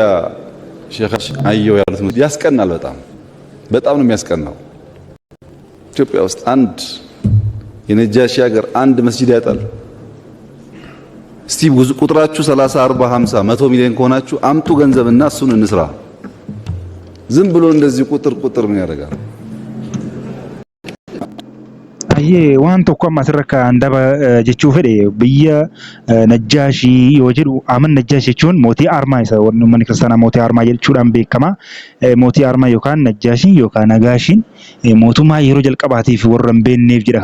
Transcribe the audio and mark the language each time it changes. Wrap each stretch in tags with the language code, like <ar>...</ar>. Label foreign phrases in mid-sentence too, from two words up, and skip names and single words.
<am>ሼኻሽ አየው ያሉት መስጂድ ያስቀናል። በጣም ነው የሚያስቀናው። ኢትዮጵያ ውስጥ አንድ የነጃሺ ሀገር አንድ መስጂድ ያጣል። እስቲ ቁጥራችሁ 30 40 50 100 ሚሊዮን ከሆናችሁ አምጡ ገንዘብና እሱን እንስራ። ዝም ብሎ እንደዚህ ቁጥር ምን ያደርጋል?</am> <om>waan tokko amma asirra andaba jechuu fedhe biyya Najjaashii yoo jedhu Aman Najjaash jechuun mootii Armaa isa uummanni kiristaanaa mootii Armaa jechuudhaan beekama. Mootii Armaa yookaan Najjaashii yookaan Nagaashiin mootummaa yeroo jalqabaatiif warra hin beekneef jedha.</om>